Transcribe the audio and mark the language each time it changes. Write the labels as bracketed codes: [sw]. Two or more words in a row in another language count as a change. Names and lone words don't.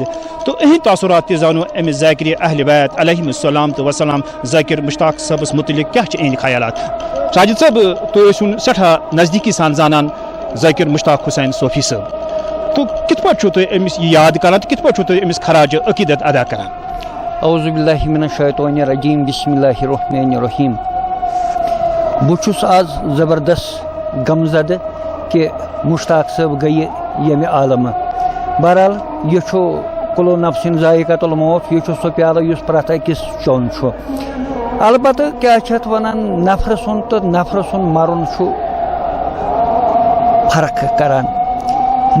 [ks] تہٕ یِہنٛدۍ تاثرات تہِ زانو أمِس ذاکر اہل بیت [ar] علیہم السلام [ks] تہٕ وسلام ذاکر مشتاق صٲبس مُتعلق کیاہ چھِ یِہنٛدۍ خیالات. ساجد صٲب تُہۍ ٲسِوُن سٮ۪ٹھاہ نزدیٖکی سان زانان ذاکر مشتاق حسین صوفی صٲب. تہٕ کِتھ پٲٹھۍ چھُو تُہۍ أمِس یہِ یاد کران تہٕ کِتھ پٲٹھۍ چھُو تُہۍ أمِس خراج عقیٖدت ادا کران. [ar] اعوذ باللہ من الشیطان الرجیم بسم اللہ الرحمن الرحیم. [ks] بہٕ چھُس آز زبردست غمزدٕ کہ مشتاق صٲب گٔیہِ ییٚمہِ عالمہٕ. بہرحال یہِ چھُ [ar] کُلو نفسِن ذائقۃ الموت. [ks] یہِ چھُ سُہ پیالہٕ یُس پرٛٮ۪تھ أکِس چیوٚن چھُ. البتہ کیاہ چھِ اَتھ وَنان نفرٕ سُنٛد تہٕ نفرٕ سُنٛد مرُن چھُ فرق کران.